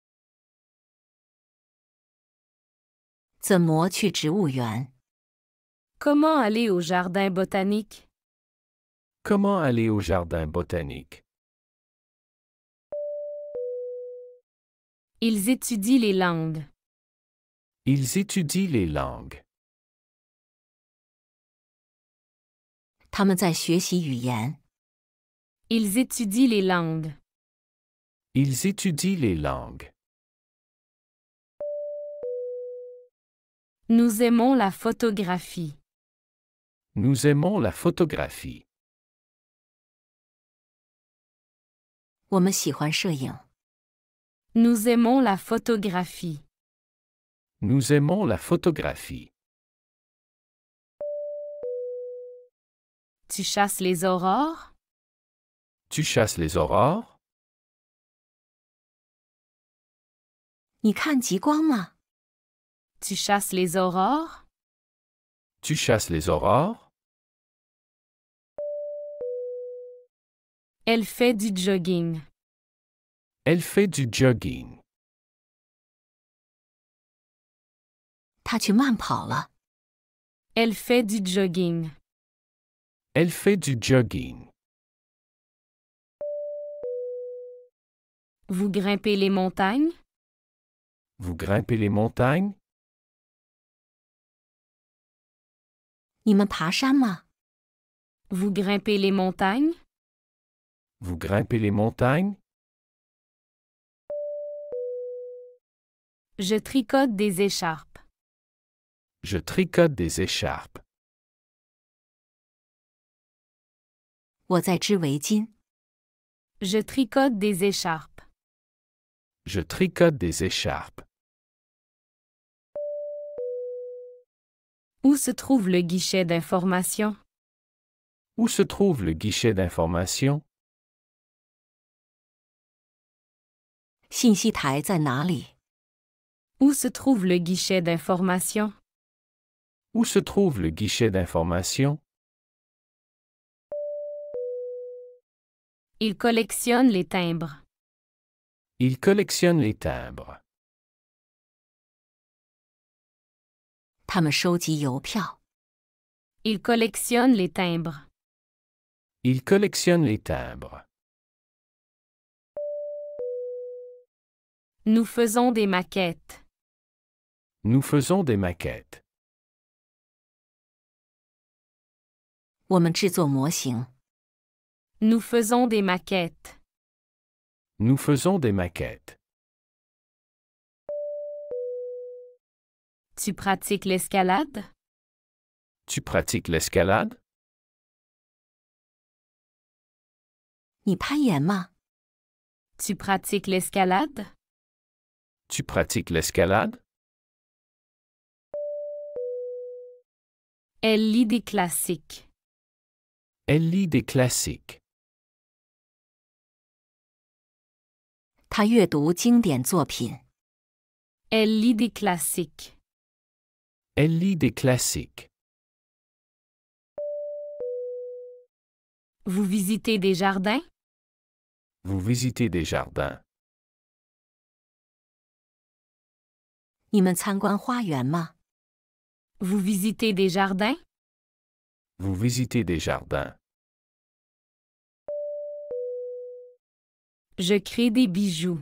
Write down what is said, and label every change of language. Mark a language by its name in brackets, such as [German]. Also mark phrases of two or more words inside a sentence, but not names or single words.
[Chinese] 怎么去植物园？ [French] Comment aller au jardin botanique? Comment aller au jardin botanique? Ils étudient les langues. Ils étudient les langues. [Chinese] 他们在学习语言。 [French] Ils étudient les langues. Ils étudient les langues. Nous aimons la photographie. Nous aimons la photographie. [Chinese] 我们喜欢摄影。 [French] Nous aimons la photographie. Nous aimons la photographie. Tu chasses les aurores? Tu chasses les aurores? [Chinese] 你看极光吗？ [French] Tu chasses les aurores? Tu chasses les aurores? Elle fait du jogging. Elle fait du jogging. [Chinese] 他去慢跑了。 [French] Elle fait du jogging. Elle fait du jogging. Vous grimpez les montagnes? Vous grimpez les montagnes? [Chinese] 你们爬山吗？ [French] Vous grimpez les montagnes? Vous grimpez les montagnes? Je tricote des écharpes. Je tricote des écharpes. [Chinese] 我在织围巾。 [French] Je tricote des écharpes. Je tricote des écharpes. Où se trouve le guichet d'information? Où se trouve le guichet d'information? [Chinese] 信息台在哪里？ [French] Où se trouve le guichet d'information? Où se trouve le guichet d'information? Il collectionne les timbres. Il collectionne les timbres. [Chinese] 他们收集邮票。 [French] Il collectionne les timbres. Il collectionne les timbres. Nous faisons des maquettes. Nous faisons des maquettes. [Chinese] 我们制作模型。 [French] Nous faisons des maquettes. Nous faisons des maquettes. Tu pratiques l'escalade? Tu pratiques l'escalade? [Chinese] 你攀岩吗？ [French] Tu pratiques l'escalade? Tu pratiques l'escalade? Elle lit des classiques. Elle lit des classiques. [Chinese] 他阅读经典作品。 [French] Elle lit des classiques. Elle lit des classiques. Vous visitez des jardins? Vous visitez des jardins. [Chinese] 你们参观花园吗？ [French] Vous visitez des jardins? Vous visitez des jardins. Je crée des bijoux.